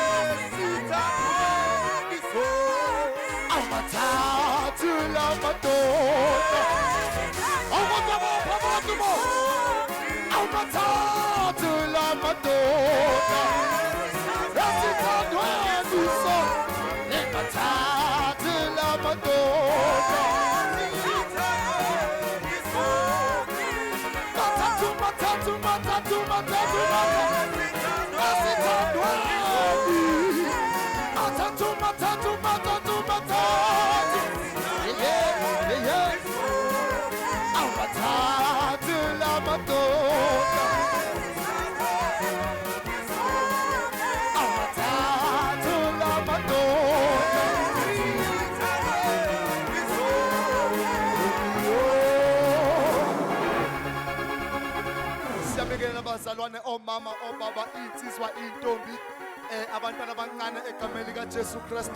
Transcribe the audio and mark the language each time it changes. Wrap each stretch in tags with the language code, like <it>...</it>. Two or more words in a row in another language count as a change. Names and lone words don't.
<nd>Amathathu lamadoda. Amathathu lamadoda. Yasithandwe yiso. Amathathu lamadoda.</nd> <sn>Matatu, matatu, matatu, yasithandwe. Matatu, matatu, matatu, matatu.</sn> <nd>Amathathu lamadoda. Amathathu lamadoda. Siyabingelela abazalwane, omama, obaba, insizwa, intombi, abantwana abancane egameni likaJesu Kristu.</nd>